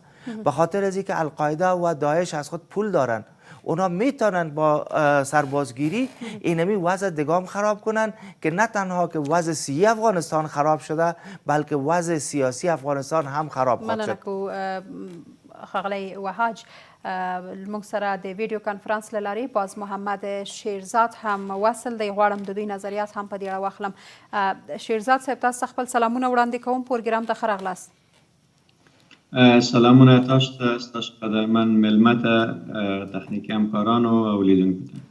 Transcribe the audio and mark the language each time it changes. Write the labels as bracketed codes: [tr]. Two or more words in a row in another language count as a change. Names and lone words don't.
[fa] به خاطر از اینکه القاعده و داعش از خود پول دارن، اونا میتونن با سربازگیری اینمی وضع دگام خراب کنن که نه تنها که وضع صحی افغانستان خراب شده بلکه وضع سیاسی افغانستان هم خراب خواهد شد. [ps] ښاغلی وهاج موږ سره د ویډیو کانفرانس له لارې باز محمد شیرزاد هم وصل دی. غواړم د دوی نظریات هم په دې اړه واخلم. شیرزاد صاحب، تاسو ته خپل سلامونه وړاندې کوم. پروګرام ته ښه راغلاست. سلامونه تاسو ته، ستاسو قدرمن میلمه ته، تخنیکي همکارانو او لیدونکو ته.